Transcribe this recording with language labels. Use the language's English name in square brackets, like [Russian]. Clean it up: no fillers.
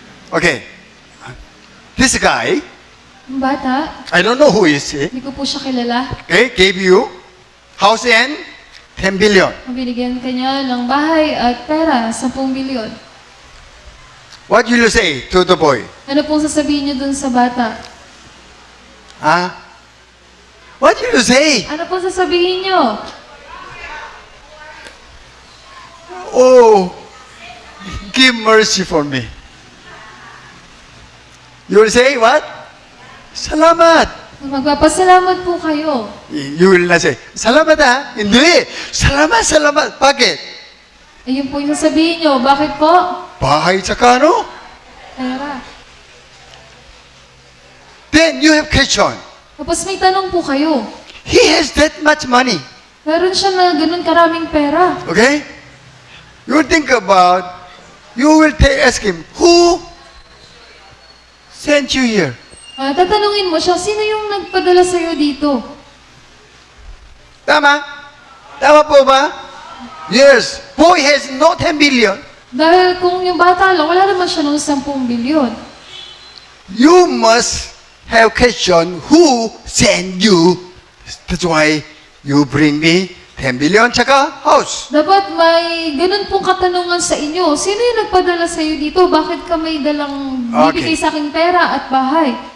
[English] Okay. This guy, [Filipino] Ang bata, [English] I don't know who is he, [Filipino] hindi ko po siya kilala. [English] okay, gave you house and 10 billion. [Filipino] Mabinigyan kanya ng bahay at pera, 10 bilyon. [English] What will you say to the boy? [Filipino] Ano pong sasabihin niyo dun sa bata? [English] Huh? What will you say? [Filipino] Ano pong sasabihin niyo? [English] Oh, give mercy for me. You will say what? Salamat. [Filipino] Magpapasalamat po kayo. [English] You will not say, [Filipino] salamat ha? Hindi. Salamat, salamat. Bakit? Ayun po yung sasabihin niyo. Bakit po? Bahay tsaka ano? Pera. [English] Then you have question. [Filipino] Tapos may tanong po kayo. [English] He has that much money. [Filipino] Meron siya na ganun karaming pera. [English] Okay? You think about, you will ask him, who sent you here? [Filipino] Tatanungin mo siya, sino yung nagpadala sa'yo dito? Tama? Tama po ba? Yes. [English] Boy has no 10 billion. [Filipino] Dahil kung yung bata lang, wala naman siya ng 10 bilyon. [English] You must have question who sent you. That's why you bring me 10 billion tsaka house. [Filipino] Dapat may ganun pong katanungan sa inyo. Sino yung nagpadala sa'yo dito? Bakit ka may dalang bibigay sa aking pera at bahay?